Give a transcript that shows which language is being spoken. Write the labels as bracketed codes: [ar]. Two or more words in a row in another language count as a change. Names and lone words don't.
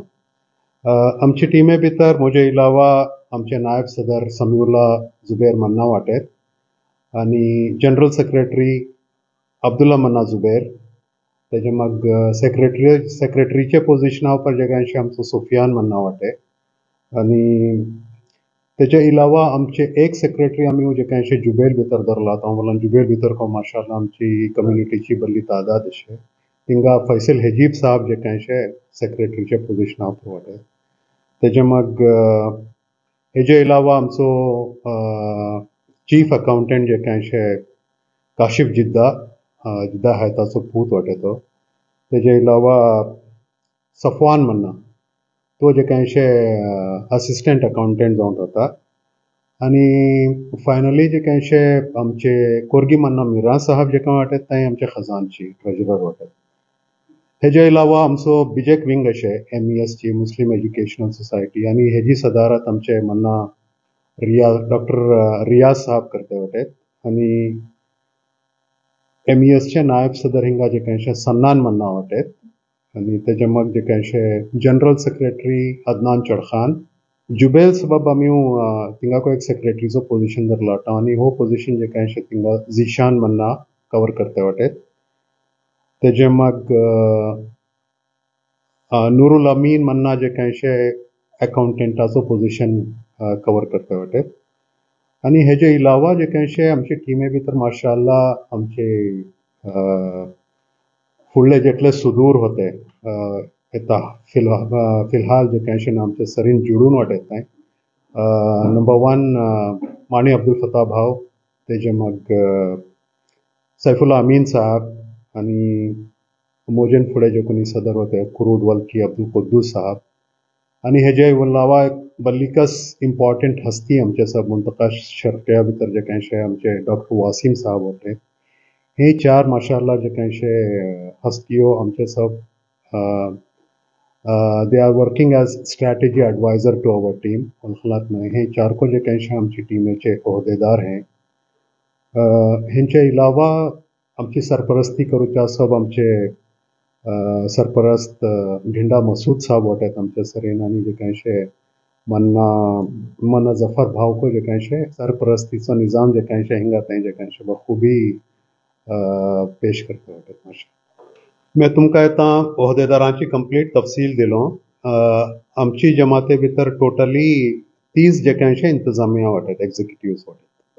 [kok] आमची टिमे भितर म्हजे इलावा आमचे नायब सदर समीउल्ला जुबैर मन्ना वाटेत आनी जनरल सेक्रेटरी अब्दुल्ला मन्ना जुबैर. तेजे मग सेक्रेटरीचे पोजिशना उपर जे कांयशे आमचो सुफियान मन्ना वाटे आनी तेजे इलावा आमचे एक सेक्रेटरी आमी जे कांयशे जुबैल भितर धरला तो बोलान जुबैल भितर को माशाल्लाह आमची कम्युनिटीची बरी तादाद अशे थिंगा फैसल हेजीब साहब जे कांयशे सेक्रेटरीचे पोजिशना उपर वाटे. तेजे मग हेजे इलावा आमचो चीफ अकाउंटंट जे कांयशे काशिफ जिद्दा हाय ताचो पूत वाटे तो. तेजे इलावा सफवान मन्ना तो जे कांयशे असिस्टंट अकाउंटंट जावन रावता आनी फायनली जे कांयशे आमचे कोरगी मन्ना मिराज साहब जे काय वाटेत ते आमचे खजानची ट्रेजरर वाटेत. हेजे इलावा आमचो बिजेक विंग अशे MES ची मुस्लिम एज्युकेशनल सोसायटी आनी हेजी सदारत आमचे मन्ना डॉक्टर रियाज साहब करते वाटेत आनी MES चे नायब सदर हिंगा जे कांयशे सन्नान मन्ना वाटेत आनी तेजे मग जे कांयशे जनरल सेक्रेटरी अदनान चडखान. जुबैल सबब आमी थिंगा को एक सेक्रेटरीचो पोजिशन धरला आतां आनी हो पोजिशन जे कांयशे थिंगा झिशान मन्ना कवर करते वाटेत. तेजे मग नूरुल अमीन मन्ना जे कांयशे अकाउंटंटाचो पोजिशन कवर करते वाटेत. आनी हेजे इलावा जे कांयशे आमचे टिमे भितर माशाल्लाह आमचे फुडले जेटले सुदूर होते येता फिलहाल जे कांयशे आमचे सरीन जुडून वाटेत नंबर 1 माणी अब्दुल फता भाव. तेजे मग सैफुल्ला अमीन साहब आनी मोजन फुडें जे कोणी सदर होते कुरूड वल्की अब्दुल कुद्दूस साहब आनी हेजे इलावा बल्लिकस इम्पॉर्टंट हस्ती आमचे सब मुंतका शर्किया भितर जे कांयशे आमचे डॉक्टर वासिम साहब होते. हे चार माशाल्लाह जे कांयशे हस्तियो आमचे सब [en] they are working as strategy adviser to our team. [kok] खलात न्हय हे चार को जे कांयशे आमची टिमेचे ओहदेदार हे. हेंचे इलावा आमची सरपरस्ती करूचे सब आमचे सरपरस्त ढिंडा मसूद साहब वाटेत आमचे सरीन आनी जे कांयशे मन्ना जफर भाव को जे कांयशे सरपरस्तीचो निजाम जे कांयशे हिंगा थंय जे कांयशे बखूबी पेश करता वाटेत. मातशें मैं तुमकां आतां ओहदेदारांची कंप्लीट तफसील दिलो. आमची जमाते भितर टोटली 30 जे कांयशे इंतजामिया वाटेत एक्झिक्युटिव्स वाटेत.